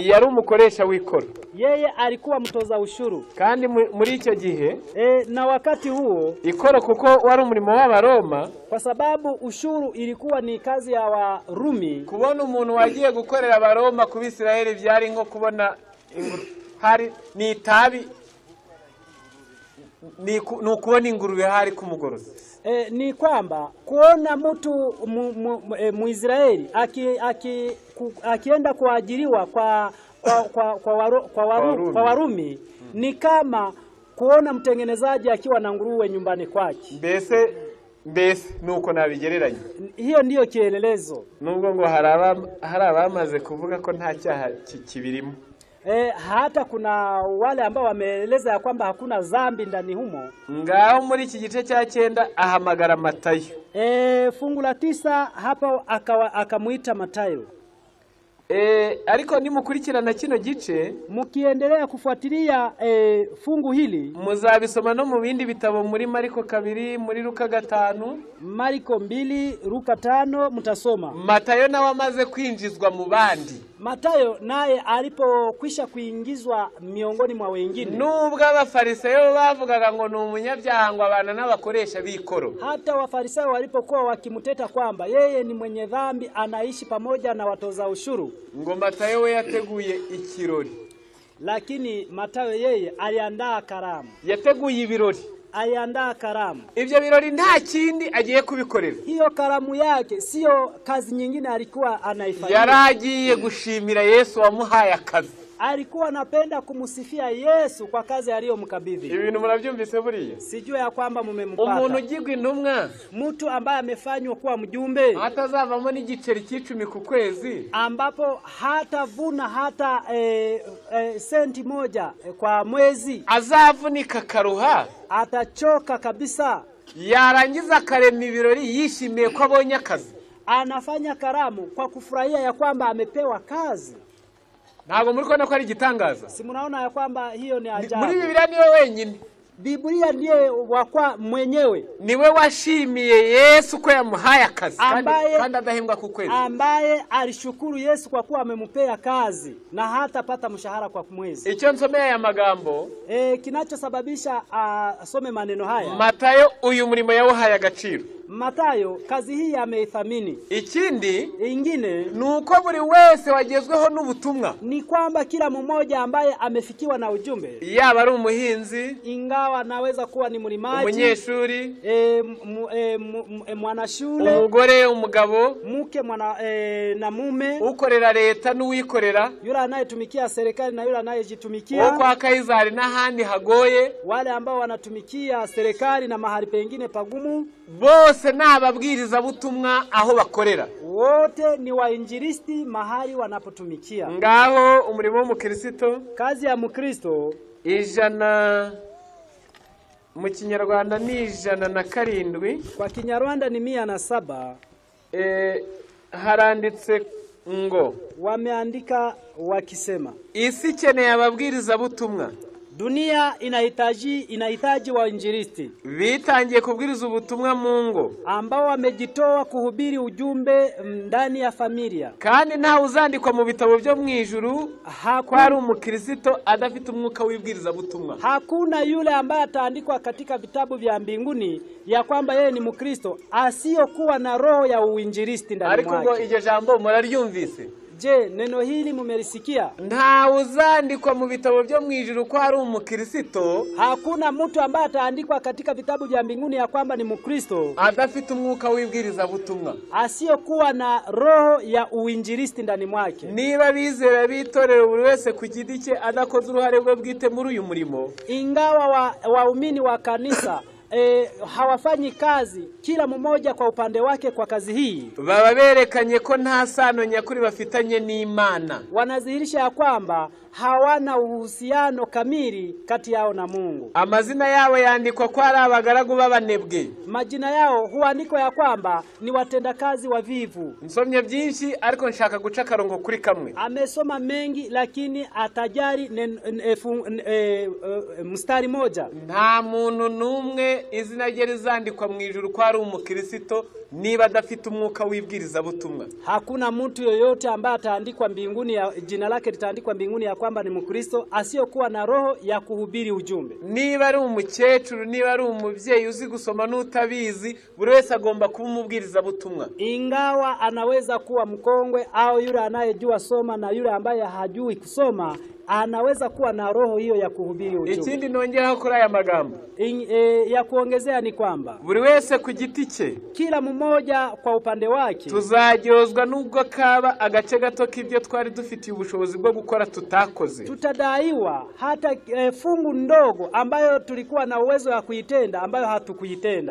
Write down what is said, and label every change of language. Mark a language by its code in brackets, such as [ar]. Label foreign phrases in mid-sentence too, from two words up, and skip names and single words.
[rw] Yari umukoresha w'ikoro. [sw] Yeye alikuwa mtoza ushuru. [rw] Kandi muri icyo gihe, [sw] na wakati huo, [rw] ikoro kuko wari umurimo w'Abaroma, [sw] kwa sababu ushuru ilikuwa ni kazi ya Warumi. [rw] Kubona umuntu wagiye gukorera Abaroma ku Bisirayeli byari nko kubona hari ni itabi, ni ukubona ingurube hari kumugoroza. [sw] Ni kwamba kuona mtu Muisraeli akienda kuajiriwa kwa Warumi ni kama kuona mtengenezaji akiwa na nguruwe nyumbani kwake. [rw] Mbese nuko nabigereranya. [sw] Hiyo ndiyo kielelezo. [rw] Nubwo ngo hari abamaze kuvuga ko nta cyaha kibirimo. [sw] Hata kuna wale ambao wameeleza ya kwamba hakuna dhambi ndani humo. [rw] Ngaho muri iki gice cya 9 ahamagara Matayo. [sw] Fungu la 9 hapa akamuita Matayo. [rw] Ariko nimukurikirana kino gice [sw] mukiendelea kufuatilia fungu hili [rw] muzabisoma no mu bindi bitabo muri Mariko 2 muri Luka 5 [sw] Mariko 2 Luka 5 mtasoma. [rw] Matayo nawe amaze kwinjizwa mu bandi. [sw] Matayo naye alipokwisha kuingizwa miongoni mwa wengine. [rw] Nubwo abafarisayo bavugaga ngo ni umunyabyaha ngo abana n'abakoresha bikoro. [sw] Hata wafarisayo walipokuwa wakimuteta kwamba yeye ni mwenye dhambi anaishi pamoja na watoza ushuru. [rw] Ngo Matayo we yateguye ikirori. [sw] Lakini Matayo yeye aliandaa karamu. [rw] Yateguye ibirori. [sw] Aliandaa karamu. [rw] Ibyo birori nta kindi agiye kubikorera. [sw] Hiyo karamu yake sio kazi nyingine alikuwa anaifanya. [rw] Yaragiye gushimira Yesu wamuhaye akazi. [sw] Alikuwa anapenda kumusifia Yesu kwa kazi aliyomkabidhi. [rw] Ibintu murabyumvise buriya? [sw] Sijua ya kwamba mumempata. [rw] Umuntu ugirwa intumwa, [sw] mtu ambaye amefanywa kuwa mjumbe, [rw] hatazavamo n'igiceri cy'icumi ku kwezi, [sw] ambapo hatavuna hata senti moja kwa mwezi, [rw] azavunika karuha, [sw] atachoka kabisa, [rw] yarangiza akarema ibirori yishimiye ko abonye akazi. [sw] Anafanya karamu kwa kufurahia ya kwamba amepewa kazi. [rw] Ntabwo muri kubona ko ari igitangaza? [sw] Si mnaona ya kwamba hiyo ni ajabu? [rw] Muri Biblia niwe wenyine. [sw] Biblia ndiye wakwa mwenyewe. [rw] Niwe washimiye Yesu ko yamuhaye akazi kandi adahembwa ku kwezi. [sw] Ambaye alishukuru Yesu kwa kuwa amempea kazi na hata pata mshahara kwa mwezi. [rw] Icyo nsomea ya magambo [sw] kinachosababisha asome maneno haya. [rw] Matayo uyu murimo yawuhaye agaciro. [sw] Matayo kazi hii ameithamini. [rw] Ikindi [sw] ingine [rw] nuko buri wese wagezweho n'ubutumwa. [sw] Ni kwamba kila mmoja ambaye amefikiwa na ujumbe, [rw] yaba ari umuhinzi, [sw] ingawa anaweza kuwa ni mlimaji, [rw] umunyeshuri, [sw] mwanashule, [rw] umugore, umugabo, [sw] mke na mume, [rw] ukorera leta n'uwikorera, [sw] yule anayetumikia serikali na yule anayejitumikia, [rw] wo kwa Kaisari n'ahandi hagoye, [sw] wale ambao wanatumikia serikali na mahali pengine pagumu, [rw] bose n'ababwiriza butumwa aho bakorera. [sw] Wote ni wainjilisti mahali wanapotumikia. [rw] Ngaho umurimo w'umukristo, [sw] kazi ya mkristo, [rw] ijana mu Kinyarwanda ni 107, [sw] kwa Kinyarwanda ni 107. [rw] Haranditse ngo, [sw] wameandika wakisema, [rw] isi ikeneye ababwiriza butumwa. [sw] Dunia inahitaji wainjilisti [rw] bitangiye kubwiriza ubutumwa mu ngo, [sw] ambao wamejitoa kuhubiri ujumbe ndani ya familia. [rw] Kandi nta uzandikwa mu bitabo byo mu ijuru kwa ari umukristo adafite umwuka wibwiriza butumwa. [sw] Hakuna yule ambaye ataandikwa katika vitabu vya mbinguni ya kwamba yeye ni mkristo asiyokuwa na roho ya uinjilisti ndani mwake. [rw] Ariko ngo iryo jambo muraryumvise? [sw] Je, neno hili mumelisikia? [rw] Nta uzandikwa mu bitabo byo mu ijuru ko ari umukristo. [sw] Hakuna mtu ambaye ataandikwa katika vitabu vya mbinguni ya kwamba ni mkristo [rw] adafite umwuka wibwiriza butumwa, [sw] asiyokuwa na roho ya uinjilisti ndani mwake. [rw] Niba bizera bitorero buri wese ku giti cye adakoze uruhare rwe bwite muri uyu murimo, [sw] ingawa waumini wa kanisa hawafanyi kazi kila mmoja kwa upande wake kwa kazi hii, [rw] baba berekanye ko nta sano nyakuri bafitanye n'Imana. [sw] Wanadhihirisha ya kwamba hawana uhusiano kamili kati yao na Mungu. [rw] Amazina yao yaandikwa kwa ari abagaragu b'abanebwe. [sw] Majina yao huandikwa ya kwamba ni watendakazi wavivu. [rw] Nsomye byinshi ariko nshaka guca karongo kuri kamwe. [sw] Amesoma mengi lakini atajari mstari moja. [rw] Nta muntu numwe izina rye rizandikwa mu ijuru kwa ari umukristo niba adafite umwuka wibwiriza butumwa. [sw] Hakuna mtu yoyote ambaye ataandikwa mbinguni jina lake litaandikwa mbinguni ya kwamba ni mkristo asiyokuwa na roho ya kuhubiri ujumbe. [rw] Niba ari umukecuru, niba ari umubyeyi uzi gusoma n'utabizi, buri wese agomba kuba umubwiriza butumwa. [sw] Ingawa anaweza kuwa mkongwe au yule anayejua soma na yule ambaye hajui kusoma, anaweza kuwa na roho hiyo ya kuhubiri ujumbe. [rw] Ikindi nongeraho kuri aya magambo [sw] ya kuongezea ni kwamba [rw] buri wese ku giti cye, [sw] kila mmoja kwa upande wake [rw] tuzaryozwa nubwo kaba agace gato k'ibyo twari dufitiye ubushobozi bwo gukora tutakoze. [sw] Tutadaiwa hata fungu ndogo ambayo tulikuwa na uwezo wa kuitenda ambayo hatukuitenda.